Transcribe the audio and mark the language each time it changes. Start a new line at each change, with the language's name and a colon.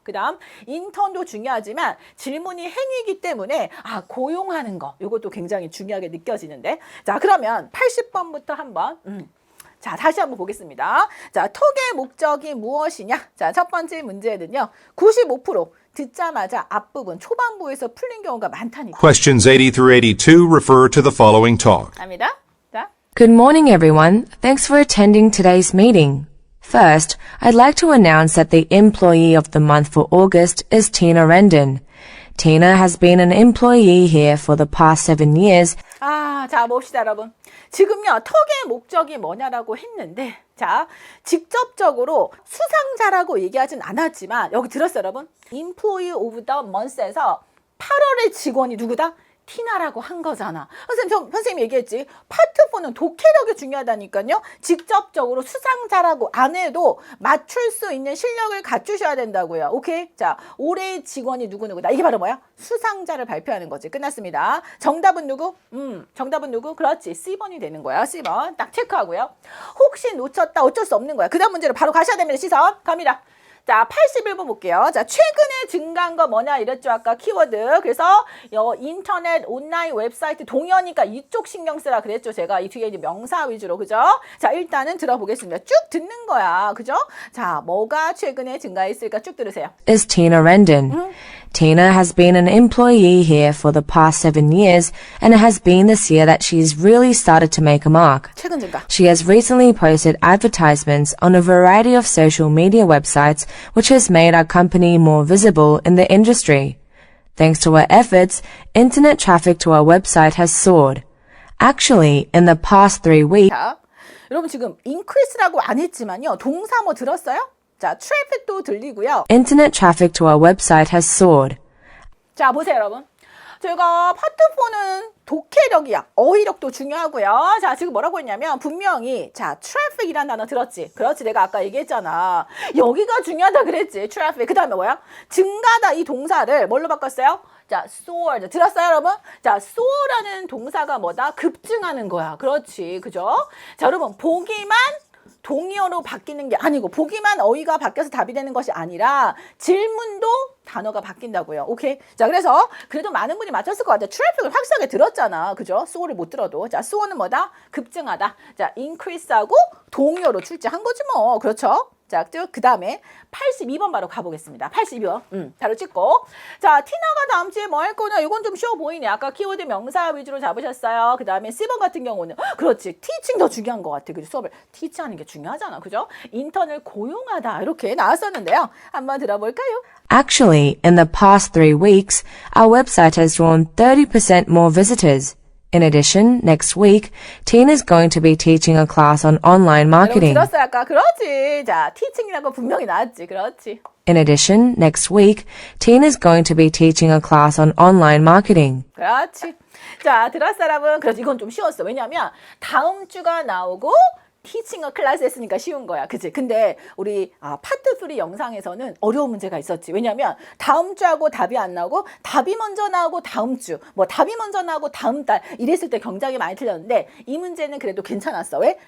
Korean: 그 다음 인턴도 중요하지만 질문이 행위이기 때문에 고용하는 거. 요것도 굉장히 중요하게 느껴지는데. 자, 그러면 80번부터 한번 자, 다시 한번 보겠습니다. 자, 턱의 목적이 무엇이냐? 자, 첫 번째 문제는요. 95% 듣자마자 앞부분 초반부에서 풀린 경우가 많다니까.
English: Questions 80 through 82 refer to the following talk.
Korean: 갑니다. 자,
English: Good morning, everyone. Thanks for attending today's meeting. First, I'd like to announce that the employee of the month for August is Tina Rendon. Tina has been an employee here for the past 7 years.
Korean: 자, 봅시다, 여러분. 지금요, 턱의 목적이 뭐냐라고 했는데, 자, 직접적으로 수상자라고 얘기하진 않았지만, 여기 들었어요, 여러분?
English: Employee of the month에서
Korean: 8월의 직원이 누구다? 티나라고 한 거잖아. 선생님 얘기했지. 파트 4는 독해력이 중요하다니까요. 직접적으로 수상자라고 안 해도 맞출 수 있는 실력을 갖추셔야 된다고요. 오케이? 자, 올해의 직원이 누구누구다. 이게 바로 뭐야? 수상자를 발표하는 거지. 끝났습니다. 정답은 누구? 정답은 누구? 그렇지. C번이 되는 거야. C번. 딱 체크하고요. 혹시 놓쳤다. 어쩔 수 없는 거야. 그 다음 문제로 바로 가셔야 됩니다. 시선. 갑니다. 자, 81번 볼게요. 자, 최근에 증가한 거 뭐냐 이랬죠. 아까 키워드. 그래서 인터넷, 온라인 웹사이트 동의어니까 이쪽 신경 쓰라 그랬죠. 제가 이 뒤에 이제 명사 위주로. 그죠? 자, 일단은 들어보겠습니다. 쭉 듣는 거야. 그죠? 자, 뭐가 최근에 증가했을까 쭉 들으세요.
English: Is Tina Rendon. Tina has been an employee here for the past 7 years, and it has been this year that she's really started to make a mark.
Korean: 최근 증가.
English: She has recently posted advertisements on a variety of social media websites, which has made our company more visible in the industry. Thanks to her efforts, internet traffic to our website has soared. Actually, in the past 3 weeks,
Korean: 자, 여러분 지금 increase라고 안 했지만요. 동사 뭐 들었어요? 자, traffic도 들리고요.
English: internet traffic to our website has soared.
Korean: 자, 보세요, 여러분. 제가 파트 4는 독해력이야. 어휘력도 중요하고요. 자, 지금 뭐라고 했냐면 분명히 자, traffic이라는 단어 들었지? 그렇지, 내가 아까 얘기했잖아. 여기가 중요하다 그랬지, traffic. 그 다음에 뭐야? 증가다 이 동사를 뭘로 바꿨어요? 자, soar. 들었어요, 여러분? 자, soar라는 동사가 뭐다? 급증하는 거야. 그렇지, 그죠? 자, 여러분, 보기만 동의어로 바뀌는 게 아니고 보기만 어휘가 바뀌어서 답이 되는 것이 아니라 질문도 단어가 바뀐다고요. 오케이? 자, 그래서 그래도 많은 분이 맞췄을 것 같아요. 트래픽을 확실하게 들었잖아. 그죠? soar를 못 들어도. 자, soar는 뭐다? 급증하다. 자, increase하고 동의어로 출제한 거지 뭐. 그렇죠? 자, 그 다음에 82번 바로 가보겠습니다. 82번. 바로 찍고. 자, 티나가 다음 주에 뭐 할 거냐? 이건 좀 쉬워 보이네. 아까 키워드 명사 위주로 잡으셨어요. 그 다음에 C번 같은 경우는 그렇지. 티칭 더 중요한 것 같아. 그죠? 수업을 티치하는 게 중요하잖아. 그죠? 인턴을 고용하다. 이렇게 나왔었는데요. 한번 들어볼까요?
English: Actually, in the past 3 weeks, our website has drawn 30% more visitors. In addition, next week, Tina's going to be teaching a class on online marketing.
Korean: 여러분 들었어요 아까? 그렇지. 자, 티칭이라고 분명히 나왔지. 그렇지.
English: In addition, next week, Tina's going to be teaching a class on online marketing.
Korean: 그렇지. 자, 들었어 여러분? 그래서 이건 좀 쉬웠어. 왜냐면 다음 주가 나오고 티칭어 클래스 했으니까 쉬운 거야. 그치? 근데 우리 파트 3 영상에서는 어려운 문제가 있었지. 왜냐면 다음 주하고 답이 안 나오고 답이 먼저 나오고 다음 주 뭐 답이 먼저 나오고 다음 달 이랬을 때 굉장히 많이 틀렸는데 이 문제는 그래도 괜찮았어. 왜?